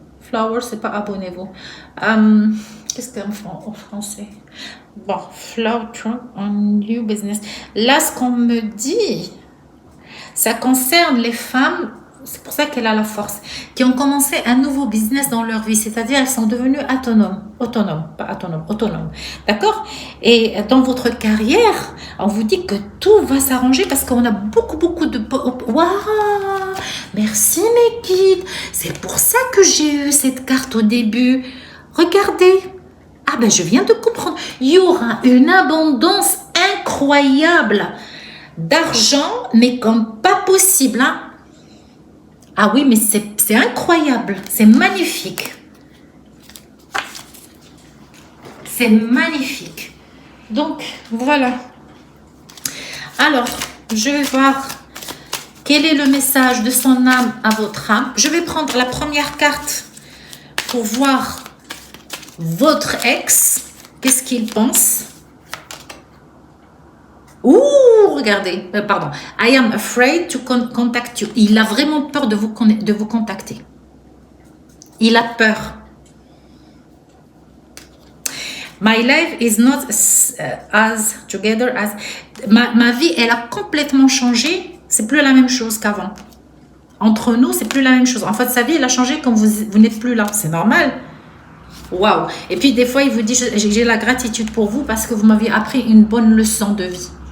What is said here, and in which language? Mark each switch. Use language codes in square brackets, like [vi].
[fr] Flower, c'est pas abonnez-vous. Qu'est-ce que c'est en français? Bon, [en] flow on new business. [fr] Là, ce qu'on me dit, ça concerne les femmes, c'est pour ça qu'elle a la force, qui ont commencé un nouveau business dans leur vie, c'est-à-dire elles sont devenues autonomes. D'accord? Et dans votre carrière, on vous dit que tout va s'arranger parce qu'on a beaucoup de... Waouh! Merci mes guides! C'est pour ça que j'ai eu cette carte au début. Regardez! Ah ben je viens de comprendre. Il y aura une abondance incroyable d'argent, mais comme pas possible. Hein? Ah oui, mais c'est incroyable. C'est magnifique. C'est magnifique. Donc, voilà. Alors, je vais voir quel est le message de son âme à votre âme. Je vais prendre la première carte pour voir votre ex, qu'est-ce qu'il pense? Ouh, regardez, pardon. [en] I am afraid to contact you. [fr] Il a vraiment peur de vous contacter. Il a peur. [en] My life is not as together as... [fr] Ma vie, elle a complètement changé. C'est plus la même chose qu'avant. Entre nous, c'est plus la même chose. En fait, sa vie, elle a changé quand vous n'êtes plus là. C'est normal. Waouh! Et puis des fois, il vous dit, j'ai la gratitude pour vous parce que vous m'aviez appris une bonne leçon de vie.